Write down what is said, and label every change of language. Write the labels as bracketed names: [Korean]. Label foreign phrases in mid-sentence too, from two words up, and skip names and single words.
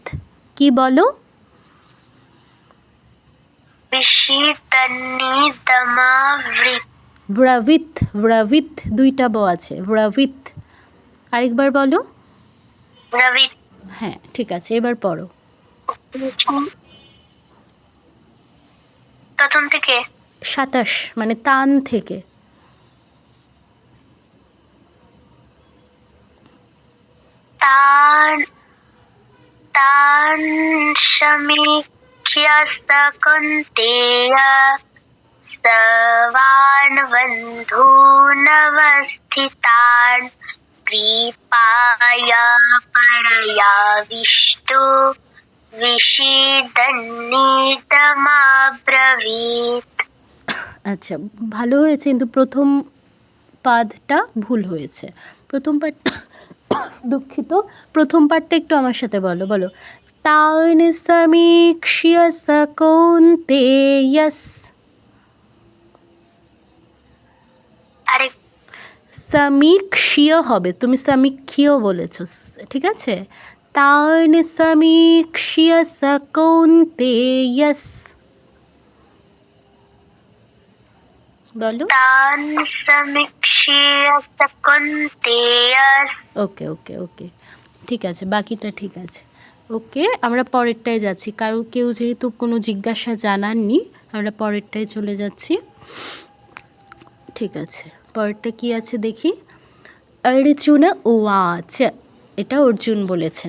[Bangla] কি বলো? ব্রবীত, ব্রবীত দুইটা ব আছে, ব্রবীত। আরেকবার বলো। হ্যাঁ ঠিক আছে, এবার পড়ো। প্রথম থেকে 27 মানে তান থেকে। [Sanskrit] तान् समीक्ष्य स कौन्तेय सर्वान् बन्धूनवस्थितान् कृपाया परयाविष्टो विषीदन्निदमब्रवीत्। [Bangla] আচ্ছা ভালো হয়েছে, কিন্তু প্রথম পাদটা ভুল হয়েছে। প্রথম পাঠটা দুঃখিত, প্রথম পাঠটা একটু আমার সাথে বলো। বলো [Sanskrit] তান সমীক্ষ্য স কৌন্তেয়স। [Bangla] আরে সমীক্ষ্য হবে, তুমি সমীক্ষ্য বলেছো, ঠিক আছে? [Sanskrit] তান সমীক্ষ্য স কৌন্তেয়স [Bangla] বলো। [Sanskrit] तान् समीक्ष्य स कौन्तेयस्। [Bangla] ওকে ওকে ওকে, ঠিক আছে, বাকিটা ঠিক আছে। ওকে, আমরা পরেরটায় যাচ্ছি, কারো কেউ যেহেতু কোনো জিজ্ঞাসা জানাননি, আমরা পরেরটায় চলে যাচ্ছি। ঠিক আছে, পরেরটা কি আছে দেখি। অর্জুন উবাচ, এটা অর্জুন বলেছেন।